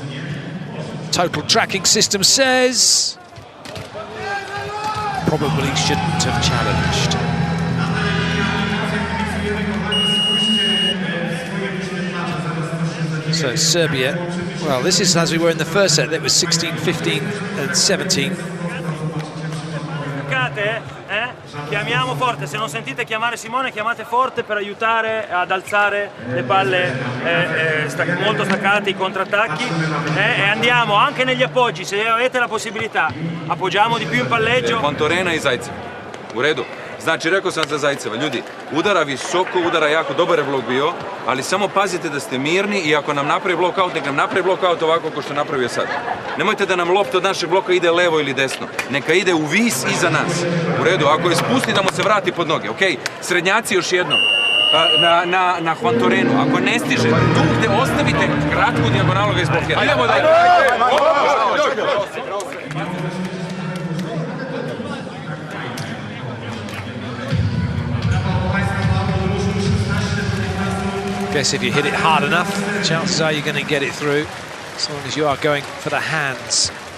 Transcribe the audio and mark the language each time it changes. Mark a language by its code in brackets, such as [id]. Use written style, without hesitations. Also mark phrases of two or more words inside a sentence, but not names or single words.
[en] Total tracking system says probably shouldn't have challenged. So Serbia, well, this is as we were in the first set. That was 16, 15 and 17. [it] Chiamiamo forte, se non sentite chiamare Simone, chiamate forte per aiutare ad alzare le palle molto staccate, i contrattacchi, e andiamo anche negli appoggi, se avete la possibilità, appoggiamo di più in palleggio. [sr] Tauron i Zaitsev. U redu. Znači, rekao sam za Zaitseva, ljudi, udara visoko, udara jako, dobar je blok bio, ali samo pazite da ste mirni i ako nam napravi blokaut, nek nam napravi blokaut ovako kao što napravio sad. Nemojte da nam lopta od našeg bloka ide levo ili desno, neka ide u vis iza nas. U redu, ako je spusti da mu se vrati pod noge, ok? Srednjaci još jednom, na Tauronu, ako ne stiže, tu gde ostavite kratku dijagonalu ga izblokira. Idemo da [en] Guess if you hit it hard enough, chances are you're going to get it through, as long as you are going for the hands.